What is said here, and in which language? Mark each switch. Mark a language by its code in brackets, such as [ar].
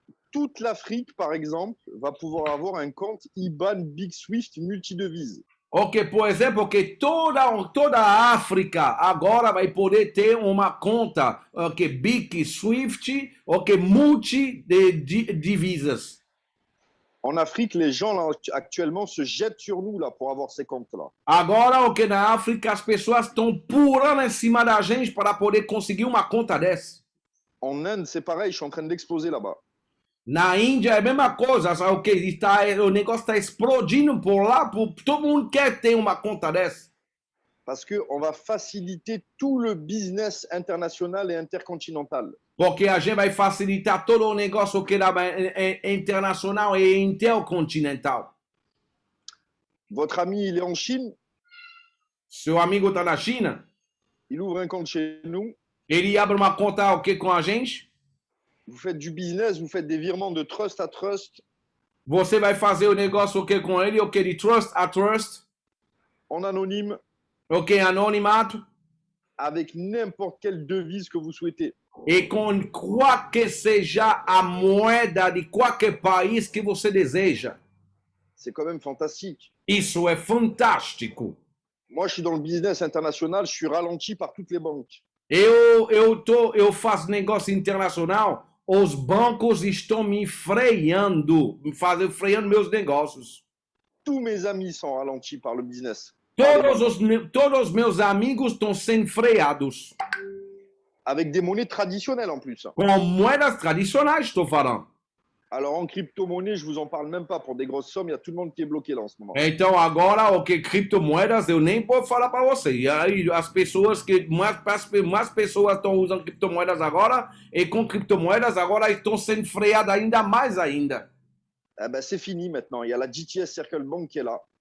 [fr] Toute l'Afrique, par exemple, va pouvoir avoir un compte IBAN Big Swift multidevise. [pt] Por exemplo, que toda a África agora vai poder ter uma conta BIC Swift, multi de divisas. [fr] En Afrique, les gens là, actuellement se jettent sur nous là, pour avoir ces comptes-là. [pt] Agora, o que na África as pessoas estão pulando em cima da gente para poder conseguir uma conta dessa. [fr] En Inde, c'est pareil, je suis en train d'exploser là-bas. [pt] Na Índia é a mesma coisa, sabe? O negócio está explodindo por lá, todo mundo quer ter uma conta dessa. [fr] Parce qu'on va faciliter tout le business international et intercontinental. [pt] Porque a gente vai facilitar todo o negócio que é internacional e intercontinental. [fr] Votre ami, il est en Chine, [pt] Seu amigo está na China, [fr] il ouvre un compte chez nous, [pt] ele abre uma conta com a gente, [fr] vous faites du business, vous faites des virements de trust à trust, [pt] você vai fazer o negócio com ele, de trust a trust, [fr] en anonyme, [pt] anonimato, [fr] avec n'importe quelle devise que vous souhaitez. [pt] e com qual que seja a moeda de qualquer país que você deseja. [fr] C'est quand même fantastique. [pt] Isso é fantástico. [fr] Moi, je suis dans le business international, je suis ralenti par toutes les banques. [pt] Eu faço negócio internacional, os bancos estão me freando, freando meus negócios. [fr] Tous mes amis sont ralentis par le business. [pt] Todos os meus amigos estão sendo freados. [fr] Avec des monnaies traditionnelles en plus. [pt] Com moedas tradicionais, estou falando. [fr] Alors en crypto-monnaie, je vous en parle même pas pour des grosses sommes, il y a tout le monde qui est bloqué là en ce moment. [pt] Então agora, criptomoedas, eu nem posso falar para você. E aí as pessoas mais pessoas estão usando criptomoedas agora, e com criptomoedas agora estão sendo freadas ainda mais ainda. [fr] Eh ben, c'est fini maintenant, il y a la GTS Circle Bank qui est là.